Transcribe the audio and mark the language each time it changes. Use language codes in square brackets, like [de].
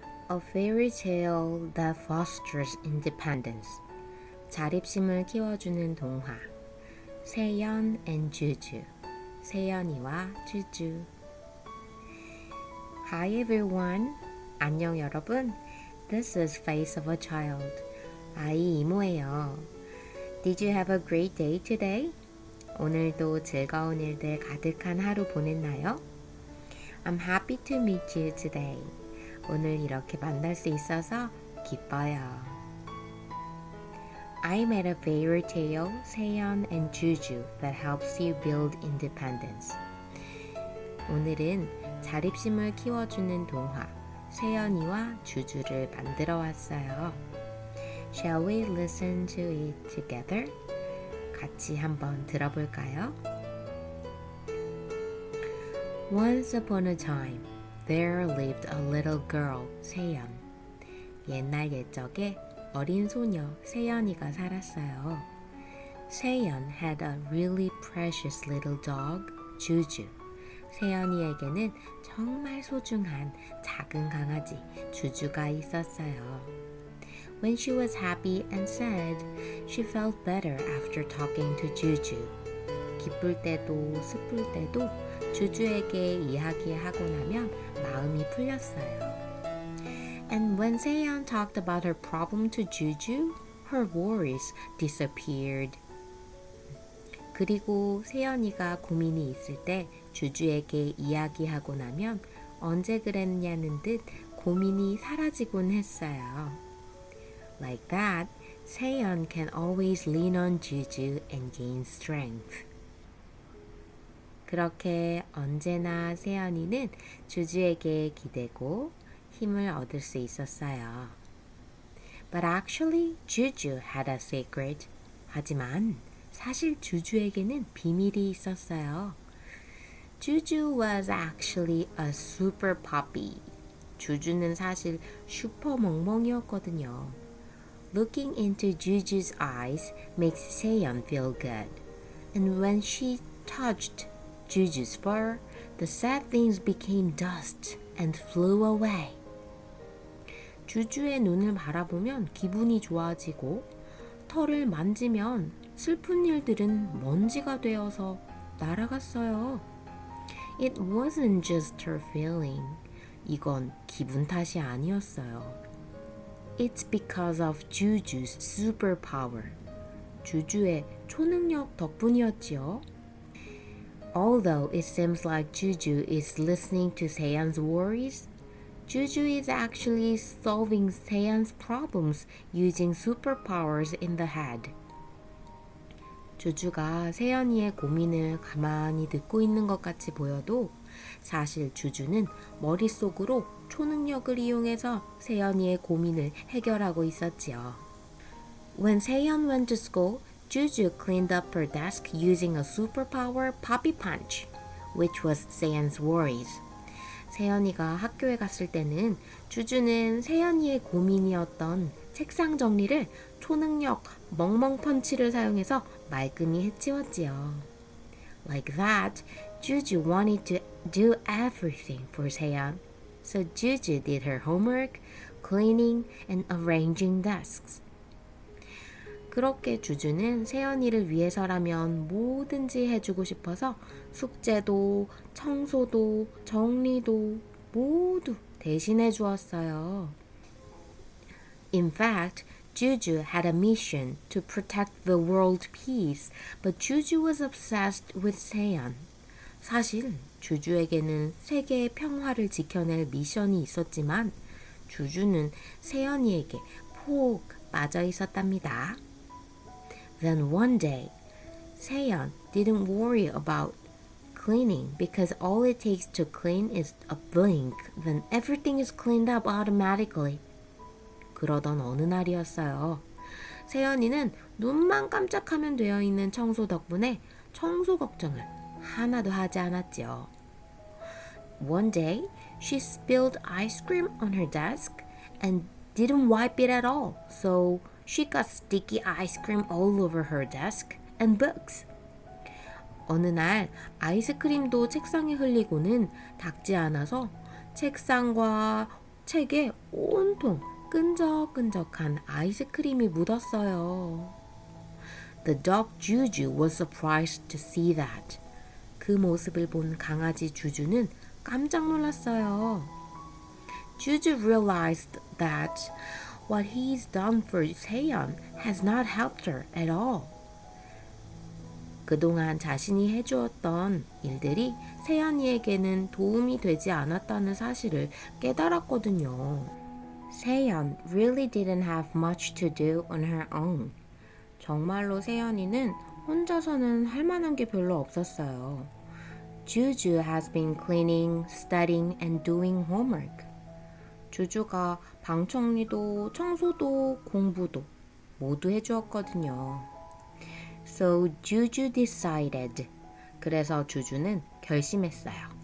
[en] A fairy tale that fosters independence. [ko] 자립심을 키워주는 동화. 세연 and 주주. 세연이와 주주. [en] Hi everyone. [ko] 안녕 여러분. [en] This is Face of a Child. [ko] 아이 이모예요. [en] Did you have a great day today? [ko] 오늘도 즐거운 일들 가득한 하루 보냈나요? [en] I'm happy to meet you today. [ko] 오늘 이렇게 만날 수 있어서 기뻐요. [en] I made a fairy tale, 세연 and 주주, that helps you build independence. [ko] 오늘은 자립심을 키워주는 동화, 세연이와 주주를 만들어 왔어요. [en] Shall we listen to it together? [ko] 같이 한번 들어볼까요? [en] Once upon a time, there lived a little girl, 세연. [ko] 옛날 옛적에 어린 소녀 세연이가 살았어요. [en] 세연 had a really precious little dog, 주주. [ko] 세연이에게는 정말 소중한 작은 강아지, 주주가 있었어요. [en] When she was happy and sad, she felt better after talking to 주주. [ko] 기쁠 때도 슬플 때도 주주에게 이야기하고 나면 마음이 풀렸어요. [en] And when 세연 talked about her problem to 주주, her worries disappeared. [ko] 그리고 세연이가 고민이 있을 때 주주에게 이야기하고 나면 언제 그랬냐는 듯 고민이 사라지곤 했어요. [en] Like that, 세연 can always lean on 주주 and gain strength. [ko] 그렇게 언제나 세연이는 주주에게 기대고 힘을 얻을 수 있었어요. [en] But actually, Juju had a secret. [ko] 하지만 사실 주주에게는 비밀이 있었어요. [en] Juju was actually a super puppy. [ko] 주주는 사실 슈퍼 멍멍이었거든요. [en] Looking into Juju's eyes makes 세연 feel good. And when she touched Juju's fur, the sad things became dust and flew away. [ko] 주주의 눈을 바라보면 기분이 좋아지고 털을 만지면 슬픈 일들은 먼지가 되어서 날아갔어요. [en] It wasn't just her feeling. [ko] 이건 기분 탓이 아니었어요. [en] It's because of Juju's superpower. [ko] 주주의 초능력 덕분이었지요. [en] Although it seems like Juju is listening to 세연's worries, Juju is actually solving 세연's problems using superpowers in the head. [ko] 주주가 세연이의 고민을 가만히 듣고 있는 것 같이 보여도 사실 주주는 머릿속으로 초능력을 이용해서 세연이의 고민을 해결하고 있었지요. [en] When 세연 went to school, Juju cleaned up her desk using a superpower puppy punch, which was 세연's worries. [ko] 세연이가 학교에 갔을 때는 주주는 세연이의 고민이었던 책상 정리를 초능력 멍멍 펀치를 사용해서 말끔히 해치웠지요. [en] Like that, Juju wanted to do everything for 세연. So Juju did her homework, cleaning, and arranging desks. [ko] 그렇게 주주는 세연이를 위해서라면 뭐든지 해주고 싶어서 숙제도, 청소도, 정리도 모두 대신해 주었어요. [en] In fact, Juju had a mission to protect the world peace, but Juju was obsessed with 세연. [ko] 사실 주주에게는 세계의 평화를 지켜낼 미션이 있었지만 주주는 세연이에게 푹 빠져 있었답니다. [en] Then one day, 세연 didn't worry about cleaning because all it takes to clean is a blink, then everything is cleaned up automatically. [ko] 그러던 어느 날이었어요. 세연이는 눈만 깜짝하면 되어 있는 청소 덕분에 청소 걱정을 하나도 하지 않았지요. [en] One day, she spilled ice cream on her desk and didn't wipe it at all, so she got sticky ice cream all over her desk and books. [ko] 어느 날 아이스크림도 책상에 흘리고는 닦지 않아서 책상과 책에 온통 끈적끈적한 아이스크림이 묻었어요. [en] The dog Juju was surprised to see that. [ko] 그 모습을 본 강아지 주주는 깜짝 놀랐어요. [en] Juju realized that what he's done for Seon has not helped her at all. [ko] 그동안 자신이 해주었던 일들이 세연이에게는 도움이 되지 않았다는 사실을 깨달았거든요. [en] 세연 really didn't have much to do on her own. [ko] 정말로 세연이는 혼자서는 할 만한 게 별로 없었어요. [en] Juju has been cleaning, studying, and doing homework. [ko] 주주가 방 정리도, 청소도, 공부도 모두 해주었거든요. [en] So Juju decided. [ko] 그래서 주주는 결심했어요.